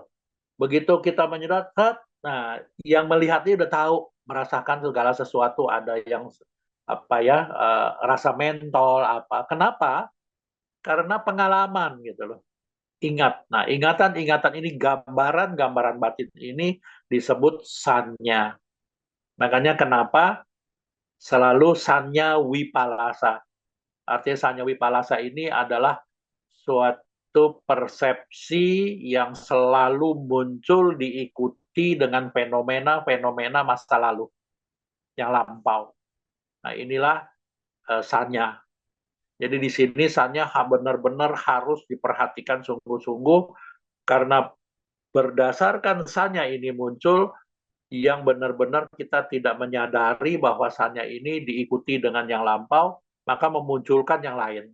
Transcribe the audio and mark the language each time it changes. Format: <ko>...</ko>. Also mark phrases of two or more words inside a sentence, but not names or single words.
<id>Begitu kita menyedot, nah yang melihat ini udah tahu, merasakan segala sesuatu, ada yang apa ya, rasa mentol apa. Kenapa? Karena pengalaman gitu loh. Ingat. Nah, ingatan-ingatan ini, gambaran-gambaran batin ini disebut sanya. Makanya kenapa selalu</id> <pi>sanya wipalasa.</pi> <id>Artinya</id> <pi>sanya wipalasa</pi> <id>ini adalah suatu persepsi yang selalu muncul diikuti dengan fenomena-fenomena masa lalu yang lampau. Nah, inilah sanya. Jadi di sini sanya benar-benar harus diperhatikan sungguh-sungguh, karena berdasarkan sanya ini muncul yang benar-benar kita tidak menyadari bahwa sanya ini diikuti dengan yang lampau, maka memunculkan yang lain.</id>